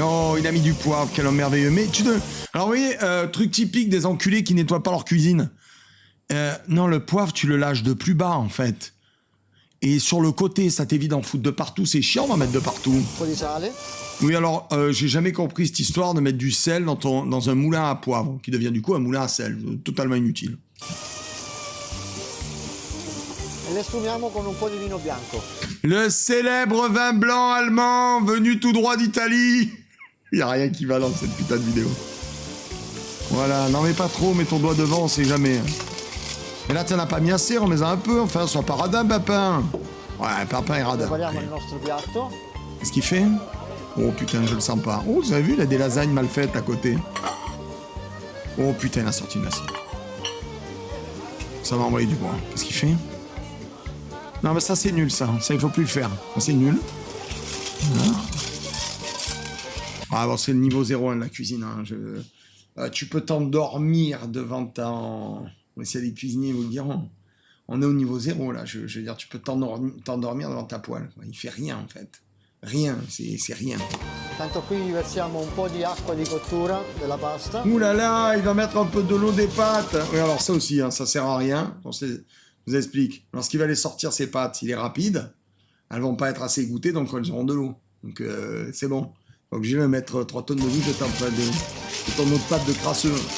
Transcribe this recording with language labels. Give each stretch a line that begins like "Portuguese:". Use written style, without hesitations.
French: Oh, il a mis du poivre, quel homme merveilleux. Mais alors, vous voyez, truc typique des enculés qui nettoient pas leur cuisine. Non, le poivre, tu le lâches de plus bas, en fait. Et sur le côté, ça t'évite d'en foutre de partout. C'est chiant d'en mettre de partout.
Italian: Un po' di sale.
French: Oui, alors, j'ai jamais compris cette histoire de mettre du sel dans un moulin à poivre, qui devient du coup un moulin à sel. Totalement inutile.
Italian: E le sfumiamo con un po' di vino bianco.
French: Le célèbre vin blanc allemand venu tout droit d'Italie. Il n'y a rien qui va dans cette putain de vidéo. Voilà, n'en mets pas trop, mets ton doigt devant, on sait jamais. Mais là, tu n'en as pas mis assez, remets-en un peu, enfin, sois pas radin, Papin. Ouais, Papin est radin.
Italian: Prepariamo il nostro piatto.
French: Qu'est-ce qu'il fait? Oh putain, je le sens pas. Oh, vous avez vu, il a des lasagnes mal faites à côté. Oh putain, il a sorti une assiette. Ça va envoyer du bois. Qu'est-ce qu'il fait? Non, mais ça, c'est nul, ça. Ça, il faut plus le faire. Ça, c'est nul. Voilà. Ah, bon, c'est le niveau 0 de la cuisine. Hein. Tu peux t'endormir devant ta... Si les cuisiniers vous le diront. On est au niveau 0, là. Je veux dire, tu peux t'endormir devant ta poêle. Il fait rien, en fait. Rien, c'est rien.
Italian: Tanto qui versiamo un po' di acqua di cottura della pasta.
French: Ouh là là, il va mettre un peu de l'eau des pâtes. Oui, alors ça aussi, hein, ça sert à rien. Je vous explique. Lorsqu'il va les sortir, ses pâtes, il est rapide. Elles vont pas être assez égouttées, donc elles auront de l'eau. Donc c'est bon. Donc je vais mettre 3 tonnes de boue, je t'en fais de ton autre pâte de crasseux.